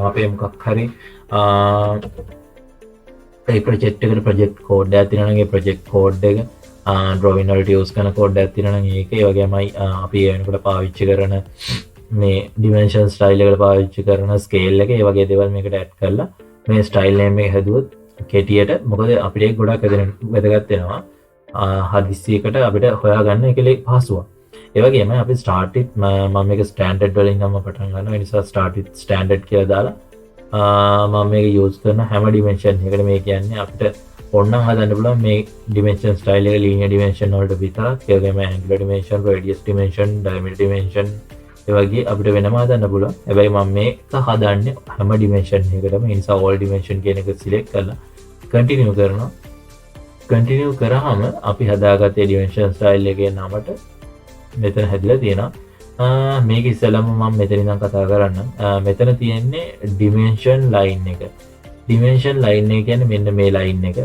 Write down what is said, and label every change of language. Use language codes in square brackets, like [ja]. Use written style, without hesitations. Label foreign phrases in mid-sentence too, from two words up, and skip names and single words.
[si] අපේ මොකක් හරි ඒ ප්‍රොජෙක්ට් එකට [en] project code [si] එකක් තියෙනවා නම් ඒ [en] project code [si] එක drawing වලට use කරන කෝඩ් එකක් තියෙනවා නම් ඒක ඒ වගේමයි අපි ඒ වෙනකොට පාවිච්චි කරන මේ [en] dimension style [si] එකට පාවිච්චි කරන scale එක ඒ වගේ දේවල් මේකට add කරලා මේ [en] style name [si] එක හැදුවොත් කෙටියට මොකද අපිට ඒක ගොඩක් වැදගත් වෙනවා. හදිස්සියකට අපිට හොයාගන්න එකලේ පහසුවක්. ඒ වගේම අපි [en] start with [si] මම මේක standard වලින් නම් පටන් ගන්නවා. ඒ නිසා [en] start with standard [si] කියලා දාලා මම මේක use කරන හැම dimension එකකට මේ කියන්නේ අපිට ඕනනම් හදන්න පුළුවන් මේ [en] dimension style [si] එක [en] linear dimension [si] වලට විතරක්. ඒ වගේම [en] angular dimension, radius dimension, diameter dimension [si] ඒ වගේ අපිට වෙනම හදන්න පුළුවන්. හැබැයි මම මේක හදන්නේ හැම dimension එකකටම. ඒ නිසා [en] all dimension [si] කියන එක select කරලා continue කරනවා. continue කරාම අපි හදාගත්තේ [en] dimension style [si] එකේ නමට මෙතන හැදිලා තියෙනවා. මේක ඉස්සෙල්ලාම මම මෙතන ඉඳන් කතා කරන්නම්. මෙතන තියෙන්නේ [en] dimension line [si] එක. [en] dimension line [si] එක කියන්නේ මෙන්න මේ line එක.